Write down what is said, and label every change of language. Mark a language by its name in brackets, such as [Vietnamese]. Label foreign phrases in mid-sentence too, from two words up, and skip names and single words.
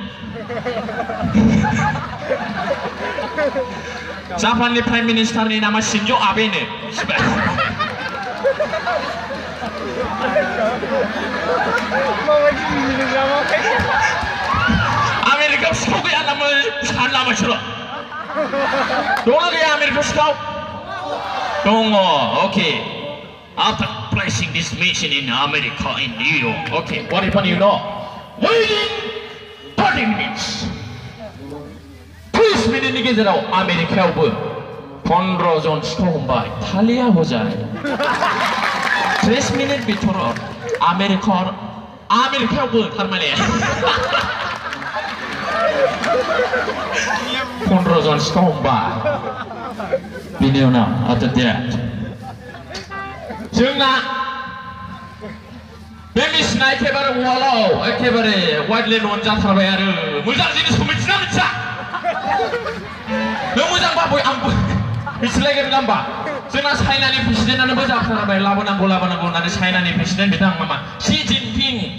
[Bodo] जापाननि [English] prime minister [Bodo] नामा शिनजो आबेनो आमेरिकायाव सिखाव गैया नामा सानला मानसिल' दंना गैया आमेरिकायाव सिखाव दङ [English] okay after placing this mission in America in New York okay what happened you know waiting 30 minutes 30 minutes [Bodo] नि गेजेराव आमेरिकायावबो 15 जन सिखाव हमबाय थालिया हजाय 30 मिनिट भितराव आमेरिकायावबो थारमाने 15 जन सिखाव हमबाय बिनि उनाव [English] after that [Bodo] जोंना बे मेसिना एखेबारे वालाव एखेबारे वाइडलि नन जाथारबाय आरो मोजां जिनिसखौ मिथिना मिथिया नों मोजांबा आंबो मिथिलायगोन ना होमबा जोंना चाइनानि प्रेसिडेन्टआनो जाथारबाय लाबोनांगौ होननानै चाइनानि प्रेसिडेन्ट बिथां मामा शि जिनपिं